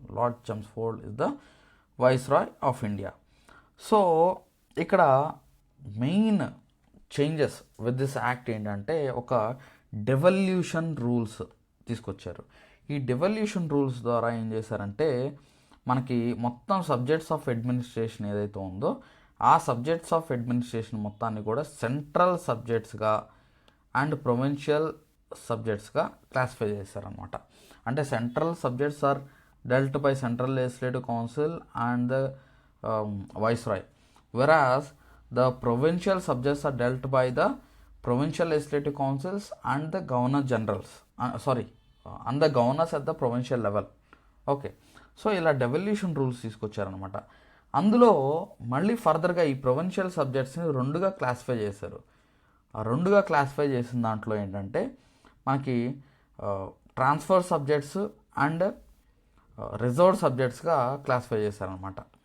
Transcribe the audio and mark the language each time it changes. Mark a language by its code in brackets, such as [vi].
[en] Lord Chelmsford is the viceroy of India. [te] So ఇక్కడ main changes with this act ఏంటంటే ఒక devolution rules తీసుకొచ్చారు. ఈ డెవల్యూషన్ రూల్స్ ద్వారా ఏం చేశారంటే మనకి మొత్తం సబ్జెక్ట్స్ ఆఫ్ అడ్మినిస్ట్రేషన్ ఏదైతే ఉందో ఆ సబ్జెక్ట్స్ ఆఫ్ అడ్మినిస్ట్రేషన్ మొత్తాన్ని కూడా సెంట్రల్ సబ్జెక్ట్స్గా అండ్ ప్రొవిన్షియల్ సబ్జెక్ట్స్గా క్లాసిఫై చేశారనమాట. [en] అంటే central subjects are dealt by central legislative council and the viceroy, whereas the provincial subjects are dealt by the provincial legislative councils and the governor generals and the governors at the provincial level. [te] Okay, so ఇలా devolution rules తీసుకొచ్చారనమాట. అందులో మళ్ళీ ఫర్దర్గా ఈ provincial సబ్జెక్ట్స్ని రెండుగా classify చేశారు. ఆ రెండుగా classify చేసిన దాంట్లో ఏంటంటే మనకి transfer subjects and reserved సబ్జెక్ట్స్గా classify చేశారనమాట.